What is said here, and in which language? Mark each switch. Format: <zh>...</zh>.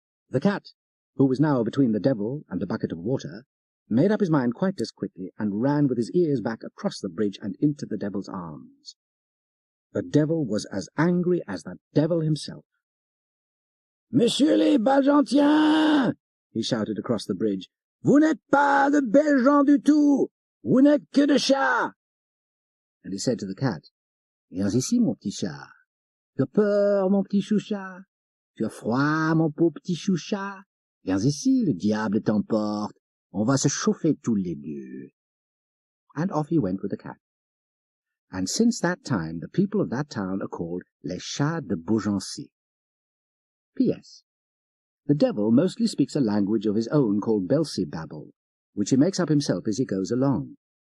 <en>The cat, who was now between the devil and the bucket of water, made up his mind quite as quickly, and ran with his ears back across the bridge and into the devil's arms. The devil was as angry as the devil himself.</en> <fr>"Monsieur les Bagentiens!"</fr> <en>he shouted across the bridge.</en> <fr>"Vous n'êtes pas de belles gens du tout! Vous n'êtes que de chats!"</fr> <en>And he said to the cat,</en> <fr>"Viens ici, mon petit chat. Tu as peur, mon petit chouchat? Tu as froid, mon pauvre petit chouchat? Viens ici, le diable t'emporte. On va se chauffer tous les deux."</fr> <en>And off he went with the cat. And since that time the people of that town are called</en> <fr>les chats de Beaugency.</fr> <en>P.S. The devil mostly speaks a language of his own called Belcebabble, which he makes up himself as he goes along.</en>